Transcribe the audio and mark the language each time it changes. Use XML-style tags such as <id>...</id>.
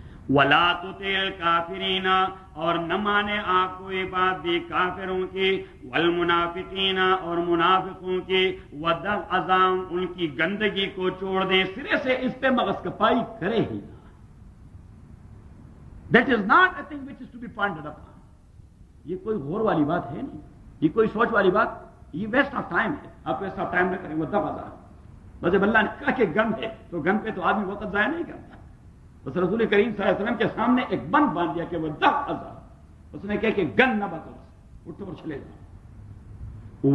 <ar>ولا تطیع الکافرین,</ar> <ur>اور نہ مانے آپ کو یہ بات بھی کافروں کی.</ur> <ar>والمنافقین,</ar> <ur>اور منافقوں کی.</ur> <ar>ودع اذاہم,</ar> <ur>ان کی گندگی کو چھوڑ دیں. سرے سے اس پہ مغز کپائی کرے ہی.</ur> <en>That is not a thing which is to be pondered upon.</en> <ur>یہ کوئی غور والی بات ہے نہیں, یہ کوئی سوچ والی بات, یہ</ur> <en>waste of time</en> <ur>ہے. آپ ویسٹ آف ٹائم نہ کریں.</ur> <ar>ودع اذاہم,</ar> <ur>بس اللہ نے کہا کہ گم ہے تو گم پہ تو آدمی وقت ضائع نہیں کرتا. بس رسول کریم صلی اللہ علیہ وسلم کے سامنے ایک بند باندھ دیا کہ</ur> <ar>ودع اذاہم,</ar> <ur>اس نے کہا کہ گن نہ بکر, اٹھو اور چلے جاؤ.</ur>